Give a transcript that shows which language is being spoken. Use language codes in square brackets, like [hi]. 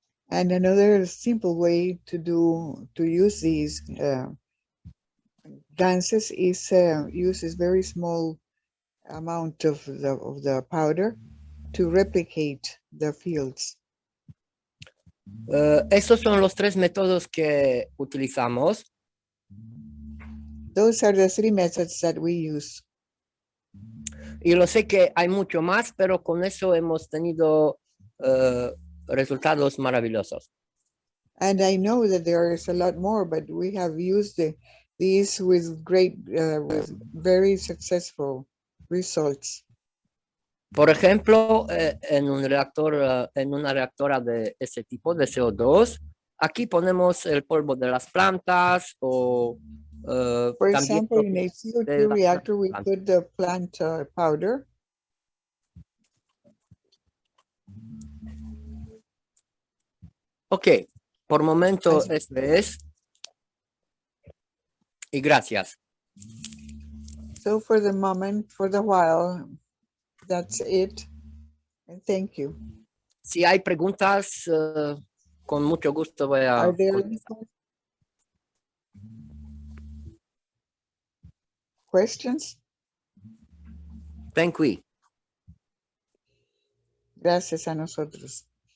[en] And another simple way to use these gases is uses very small amount of the powder to replicate the fields. [es] Esos son los 3 métodos que utilizamos. [en] Those are the 3 methods that we use. [es] Y lo sé que hay mucho más, pero con eso hemos tenido resultados maravillosos. [en] And I know that there is a lot more, but we have used these with with very successful results. [es] Por ejemplo, en un reactor, en una reactora de ese tipo de CO2, aquí ponemos el polvo de las plantas o [en] For example, in a CO2 reactor, we put the plant powder. [es] Ok, por momento eso es. Y gracias. [en] So for the moment, for the while, that's it. And thank you. [es] Si hay preguntas, con mucho gusto voy a... [en] Are there any questions? Thank you. [es] Gracias a nosotros.